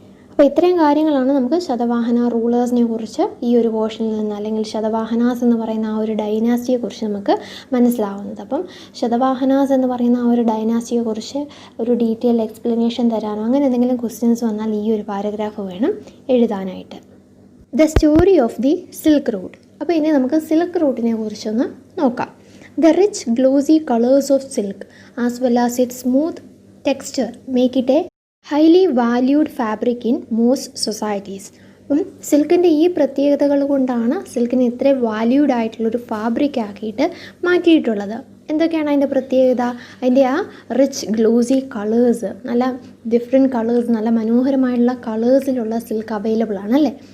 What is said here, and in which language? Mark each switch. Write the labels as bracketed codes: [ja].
[ml] അപ്പോൾ ഇത്രയും കാര്യങ്ങളാണ് നമുക്ക് ശതവാഹന റൂളേഴ്സിനെ കുറിച്ച് ഈ ഒരു പോർഷനിൽ നിന്ന്, അല്ലെങ്കിൽ ശതവാഹനാസ് എന്ന് പറയുന്ന ആ ഒരു ഡൈനാസ്റ്റിയെ കുറിച്ച് നമുക്ക് മനസ്സിലാവുന്നത്. അപ്പം ശതവാഹനാസ് എന്ന് പറയുന്ന ആ ഒരു ഡൈനാസ്റ്റിയെ കുറിച്ച് ഒരു ഡീറ്റെയിൽ എക്സ്പ്ലനേഷൻ തരാനോ അങ്ങനെ എന്തെങ്കിലും ക്വസ്റ്റ്യൻസ് വന്നാൽ ഈ ഒരു പാരഗ്രാഫ് വേണം എഴുതാനായിട്ട്. [en] The story of the silk route. [ml] അപ്പോൾ ഇനി നമുക്ക് സിൽക്ക് റൂട്ടിനെ കുറിച്ചൊന്ന് നോക്കാം. [en] The rich glossy colors of silk as well as its smooth texture make it a highly valued fabric in most societies. [ml] സിൽക്കിൻ്റെ ഈ പ്രത്യേകതകൾ കൊണ്ടാണ് സിൽക്കിനെ ഇത്ര വാല്യൂഡ് ആയിട്ടുള്ളൊരു ഫാബ്രിക് ആക്കിയിട്ട് മാറ്റിയിട്ടുള്ളത്. എന്തൊക്കെയാണ് അതിൻ്റെ പ്രത്യേകത? അതിൻ്റെ ആ റിച്ച് ഗ്ലോസി കളേഴ്സ്, നല്ല ഡിഫറെൻറ്റ് കളേഴ്സ്, നല്ല മനോഹരമായിട്ടുള്ള കളേഴ്സിലുള്ള സിൽക്ക് അവൈലബിൾ ആണല്ലേ.